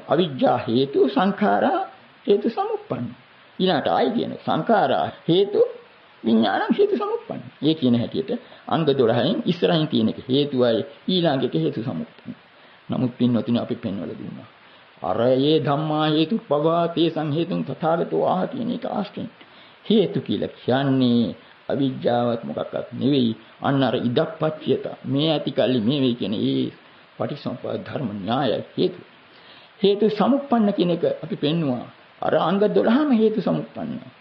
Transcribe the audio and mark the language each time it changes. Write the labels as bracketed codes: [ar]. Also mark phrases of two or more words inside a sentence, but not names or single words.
[pi] අවිජ්ජා හේතු සංඛාරා හේතු සමුප්පන්න. [si] ඊළඟට ආයි කියන [pi] සංඛාරා හේතු විඥාන හේතු සමුප්පන්න. [si] ඒ කියන හැටියට අංග 12න් ඉස්සරහින් තියෙන එක හේතුවයි ඊළඟ එක [pi] හේතු සමුප්පන්න. [si] නමුත් පින්වතුනි අපි පෙන්වලා දුන්නා. අර ඒ [pi] ධම්මා හේතු පවා තේ සංහේතුන් තථාගතෝ ආහ [si] කියන එක ආශ්‍රයෙන්. හේතු කියලා කියන්නේ අවිජ්ජාවත් මොකක්වත් නෙවෙයි. අන්න අර ඉදප්පච්චයත මේ ඇති කල්ලි මේ වෙයි කියන ඒ පටිසම්පාද ධර්ම න්‍යාය හේතු. [pi] හේතු සමුප්පන්න [si] කියන එක අපි පෙන්නවා. අර අංග 12ම [pi] හේතු සමුප්පන්න.